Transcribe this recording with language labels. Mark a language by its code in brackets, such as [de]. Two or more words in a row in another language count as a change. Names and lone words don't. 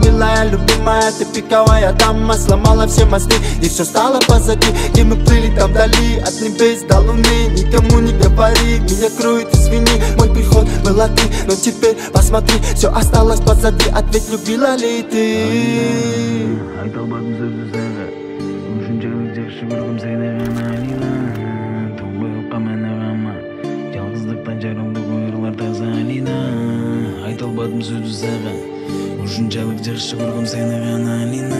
[ru] Милая, любимая, ты пиковая дама, сломала все мосты, и все стало позади. Где мы плыли там вдали, от небес до луны. Никому не говори, меня кроет, извини. Мой приход была ты, но теперь посмотри, все осталось позади. Ответь, любила ли ты? [ky] Айта албадым сөзсүз сага. Ушунчалык жакшы көргөм сени гана Алина. Тоңбой уккан кама, жалгыздыктан жаралды ойлор таза Алина. Айта албадым сөзсүз сага. Ушунчалык жакшы көргөм сени гана Алина.